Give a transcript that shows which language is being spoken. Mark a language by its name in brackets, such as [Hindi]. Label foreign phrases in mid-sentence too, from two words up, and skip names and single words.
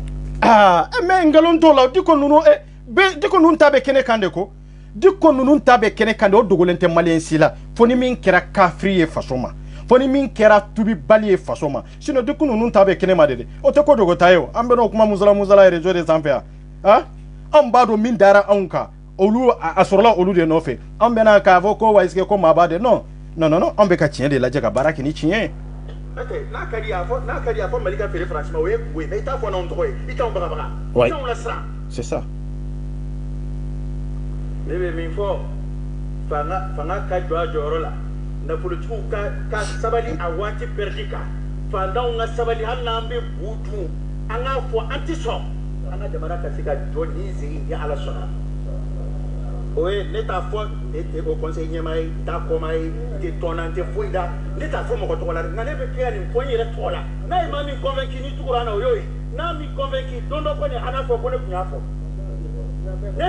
[Bambara] mais nkalon t'o la Diko ninnu Diko ninnu ta bɛ kɛnɛ kan de ko Diko ninnu ta bɛ kɛnɛ kan de o dogolen tɛ maliyɛn si la fo ni min kɛra kafiri ye faso ma fo ni min kɛra tubibali ye faso ma sinon Diko ninnu ta bɛ kɛnɛ ma de dɛ o tɛ ko dogo ta ye o an bɛ n'o kuma musala réseau de sanfɛ yan anw b'a dɔn min dara anw kan olu a sɔrɔla olu de nɔfɛ an bɛna k'a fɔ ko wa [French] est-ce que [Bambara] ko maa b'a de non an bɛ ka tiɲɛ de lajɛ ka baara kɛ ni tiɲɛ ye n'a ka di a fɔ Mali ka feere France ma o ye kuwe mais i t'a fɔ n'anw tɔgɔ ye i t'anw bagabaga i t'anw lasiran [French] c'est ça [Bambara] bɛ min fɔ fanga ka jɔ a jɔyɔrɔ la nafolotigi ka sabali a waati pɛrɛdi kan fantanw ka sabali hali n'an bɛ bu dun an k'a fɔ an tɛ sɔn an ka jamana ka se ka jɔ ni sigi ni ala sɔnna o ye ne t'a fɔ ne tɛ o conseil ɲɛmaa ye n t'a kɔmaa ye n tɛ tɔn na n tɛ foyi la ne t'a fɔ mɔgɔ tɔgɔ la nka ne bɛ kɛ nin fɔ n yɛrɛ tɔgɔ la n'a ye maa min convaincu ni tugura an na o y'o ye n'a min convaincu don dɔ kɔni an n'a fɔ ko ne tun y'a fɔ.